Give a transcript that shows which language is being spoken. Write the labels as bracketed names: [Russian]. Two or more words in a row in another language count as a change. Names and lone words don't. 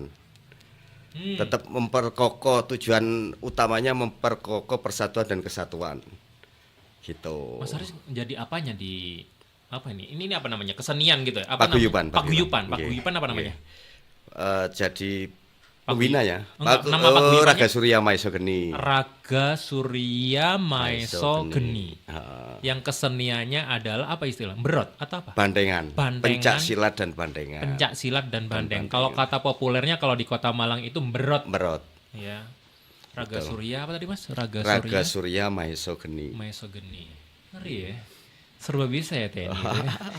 [Indonesian] Tetap memperkokoh, tujuan utamanya memperkokoh persatuan dan kesatuan. Gitu. Mas Haris jadi apanya di apa ini? Ini apa namanya? Kesenian gitu ya? Apa Paguyuban. Paguyuban. Oke. Paguyuban apa namanya? Jadi pembina ya. Enggak, nama paguyubannya? Raga Surya Maeso Geni. Raga Surya Maeso Geni. Ha. Yang keseniannya adalah apa istilah? Berot atau apa? Bandengan. Bandengan. Pencak silat dan bandengan. Pencak silat dan bandeng. bandeng. Kalau kata populernya kalau di Kota Malang itu berot. Berot. Ya. Raga Betul. Surya apa tadi Mas? Raga Raga Surya Surya Maeso Geni. Maeso Geni. Ngeri ya. Serba bisa ya TNI. gitu ya.